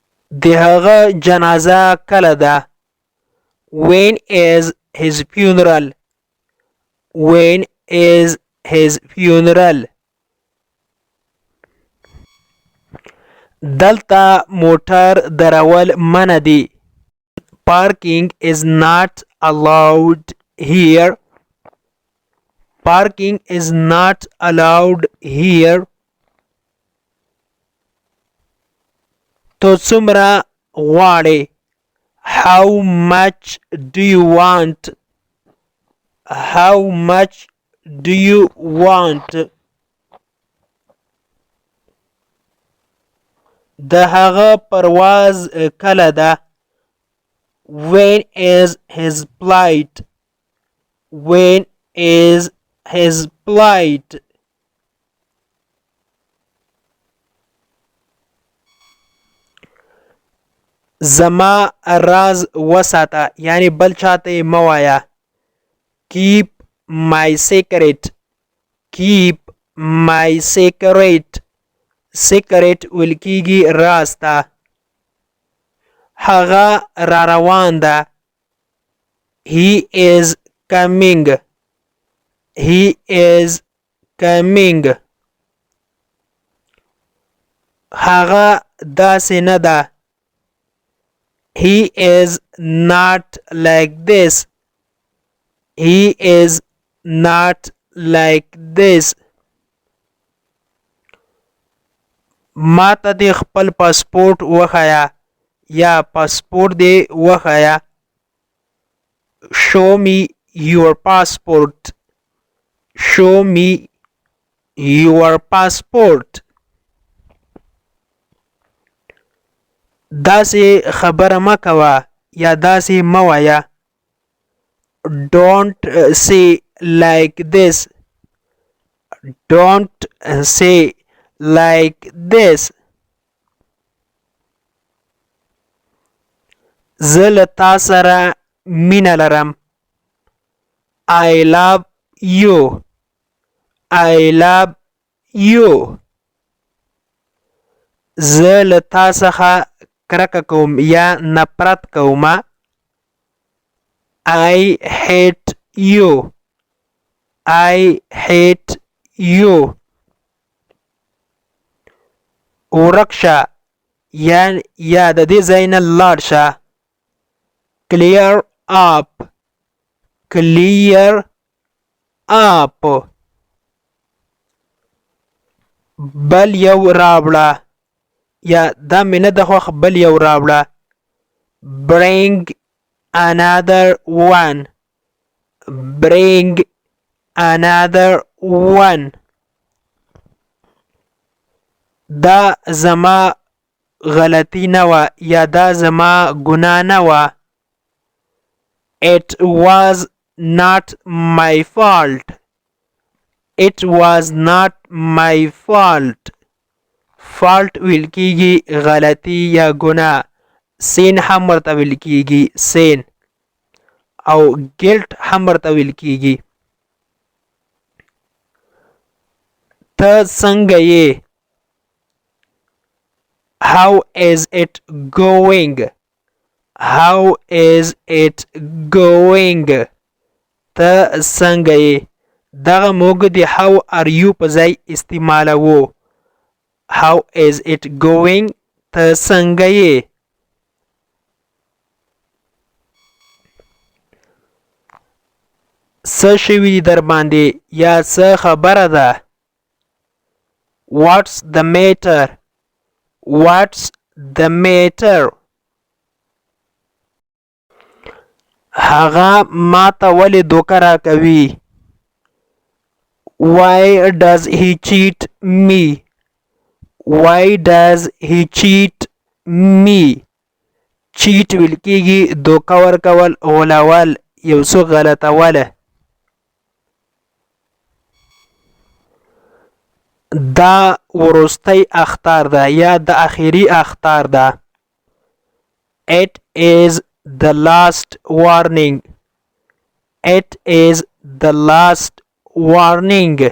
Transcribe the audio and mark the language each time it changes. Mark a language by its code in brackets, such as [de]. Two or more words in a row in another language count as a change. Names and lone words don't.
[ps] د هغه جنازه کله ده [en] when is his funeral when is his funeral [ps] دلته موټر درول منع دي [en] parking is not allowed here parking is not allowed here [ps] تو څومره غواړې [en] how much do you want how much do you want [ps] د هغه پرواز کله ده [en] when is his flight when is his flight [ps] زما راز وساته یعنی بل چاته مه وایه [en] keep my secret keep my secret secret [ps] ویل کیږي راز ته هغه را روان ده [en] he is coming he is coming [ps] هغه داسې نه ده [en] he is not like this he is not like this [ps] ما ته د خپل پاسپورت وښایه یا پاسپورت دې وښایه [en] show me your passport show me your passport [ps] داسې خبره مه کوه یا داسې مه وایه [en] don't say like this don't say like this [ps] زه له تا سره مینه لرم [en] I love you I love you [ps] زه له تا څخه کرکه کوم یا نفرت کوم [en] I hate you I hate you [ps] ورک شه یا د دې ځای نه لاړ شه [en] clear up clear up [ps] بل یو راوړه یا دا مې نه د خوښ بل یو راوړه [en] bring another one bring another one [ps] دا زما غلطی نه وه یا دا زما ګناه نه وه [en] it was not my fault it was not my fault [ps] fault ویل کیږي غلطی یا ګناه سین هم ورته ویل کیږي سین او ګلټ هم ورته ویل کیږي ته څنګه یې [en] how is it going how is it going [ps] ته څنګه یې دغه موږ د [en] how are you [ps] په ځای استعمالوو [en] how is it going [ps] ته څنګه یې څه شوي در باندې یا څه خبره ده [en] what's the matter what's the matter [ps] هغه ماته ولې دوکه راکوي [en] why does he cheat me why does he cheat me [ps] cheat ویل کیږي دوکه ورکول غولول یو څه غلطوله دا وروستی اخطار ده یا د اخیری اخطار ده [en] it is the last warning it is the last warning